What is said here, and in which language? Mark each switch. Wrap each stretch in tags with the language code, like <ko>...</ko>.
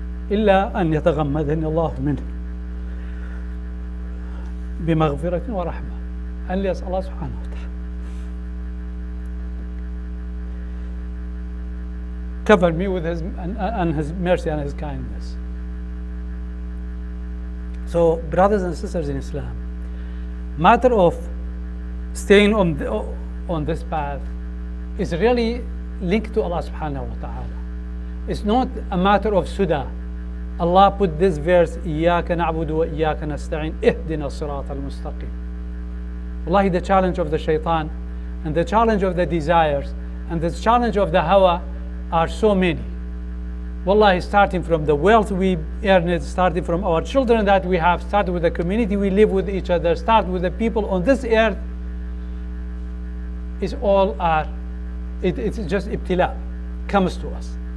<ar>إلا أن يتغمدني الله منه بمغفرة ورحمة.</ar> <en>Unless Allah subhanahu wa ta'ala cover me with his mercy and his kindness. So, brothers and sisters in Islam, matter of staying on this path is really linked to Allah subhanahu wa ta'ala. It's not a matter of suda. Allah put this verse,</en> <ar>إِيَّاكَ نَعْبُدُ وَإِيَّاكَ نَسْتَعِينُ اهْدِنَا الصِّرَاطَ الْمُسْتَقِيمَ.</ar> <en>Wallahi, the challenge of the shaitan and the challenge of the desires and the challenge of the hawa are so many. Wallahi, starting from the wealth we earn it, starting from our children that we have, starting with the community we live with each other, start with the people on this earth, it's just ibtila, comes to us.</en>